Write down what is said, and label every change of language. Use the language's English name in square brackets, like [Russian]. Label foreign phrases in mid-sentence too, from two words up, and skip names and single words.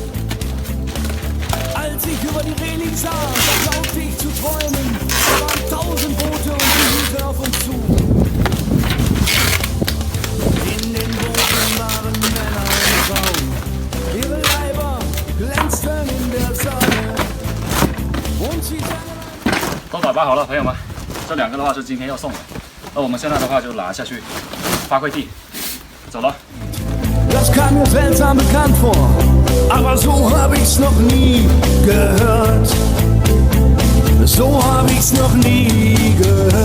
[German] Als ich über die Reling sah, da glaubte ich zu träumen. Da waren 1000 Boote und die hielten auf uns zu. In den Booten waren Männer und Frauen. Ihre Leiber glänzten in der Sonne. Und sie sangen... [Chinese] 都打包好了，朋友们，这2个的话是今天要送的。那我们现在的话就拿下去发快递，走了。 [German] Das kam mir seltsam bekannt vor, aber so hab ich's noch nie gehört. So hab ich's noch nie gehört.